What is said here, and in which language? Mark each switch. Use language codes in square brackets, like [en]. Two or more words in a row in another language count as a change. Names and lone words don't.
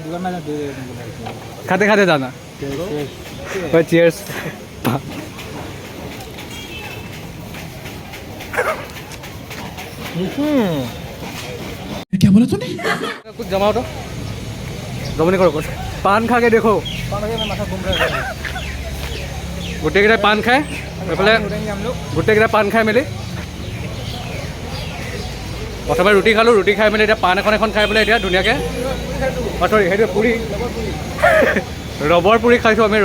[hi] खाते खाते जाना। चीयर्स। क्या बोला तूने? कुछ जमाओ तो जमनी करो कुछ। पान खा के देखो, माथा घूम रहा है। [as] গোটেইকেইটাই পাণ খায়, এইফালে গোটেইকেইটাই পাণ খাই মেলি প্ৰথমে ৰুটি খালোঁ। ৰুটি খাই মেলি এতিয়া পাণ এখন খাই পেলাই এতিয়া ধুনীয়াকৈ চৰি সেইটো পুৰি ৰবৰ পুৰি খাইছোঁ আমি।